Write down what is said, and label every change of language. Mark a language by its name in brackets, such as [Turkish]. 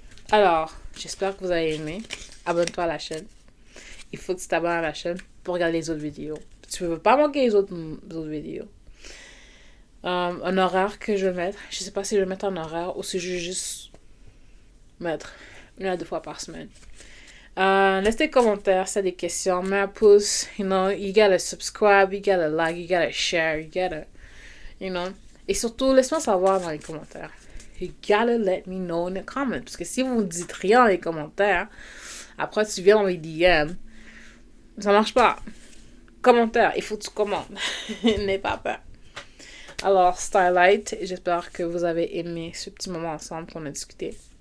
[French] Alors, j'espère que vous avez aimé. Abonne-toi à la chaîne. Il faut que tu t'abonnes à la chaîne pour regarder les autres vidéos. Tu ne veux pas manquer les autres vidéos. Un horaire que je vais mettre. Je sais pas si je vais mettre un horaire ou si je vais juste mettre 1 à 2 fois par semaine. Laissez des commentaires, si des questions. Mets un pouce. [English] You gotta subscribe, you gotta like, you gotta share, you gotta, you know. [French] Et surtout, laisse-moi savoir dans les commentaires. [English] You gotta let me know in the comments. [French] Parce que si vous ne dites rien dans les commentaires, après tu viens dans les DM, ça marche pas. Commentaire, il faut que tu commandes. N'aie pas peur. Alors, Starlight, j'espère que vous avez aimé ce petit moment ensemble qu'on a discuté.